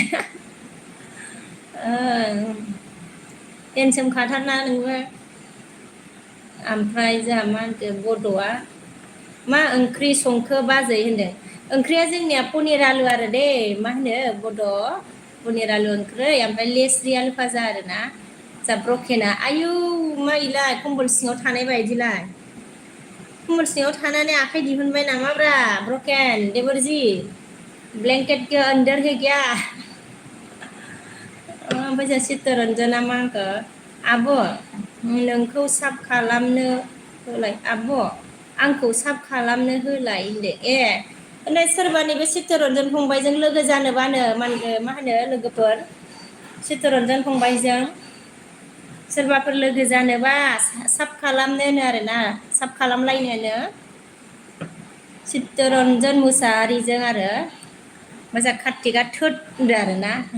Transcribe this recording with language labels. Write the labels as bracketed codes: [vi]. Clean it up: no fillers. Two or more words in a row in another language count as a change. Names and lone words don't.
[brx] हेन्डसाम खाथारना नोङो ओमफ्राय जोंहा मा होनखो बड'आ मा ओंख्रि संखो बाजै होनदों ओंख्रिया जोंनिया पनिर आलु आरो दे मा होनो बड' पनिर आलु ओंख्रै ओमफ्राय लेस्रि आलु भाजा आरोना जा ब्रकेना आयु मा इलाय कम्बल सिङाव थानाय बायदिलाय कम्बल सिङाव थानानै आखाइ दिहुनबाय नामाब्रा ब्रकेन देबरजी [hi] ब्लेंकेट के अंदर है क्या [brx] ओमफ्राय जों चित्तरन्जना मा होनखो आब' नोंखौ साफ खालामनो होलाय आब' आंखौ साब खालामनो होलाय होनदों ओमफ्राय सोरबा नैबे चित्तरन्जन फंबायजों लोगो जानोबानो मा होनो लोगोफोर चित्तरन्जन फंबायजों सोरबाफोर लोगो जानोबा साब खालामनोनो आरोना साब खालामलायनोनो चित्तरन्जन मुसाहारिजों आरो मोजां कार्तिकआ थोद होनदो आरोना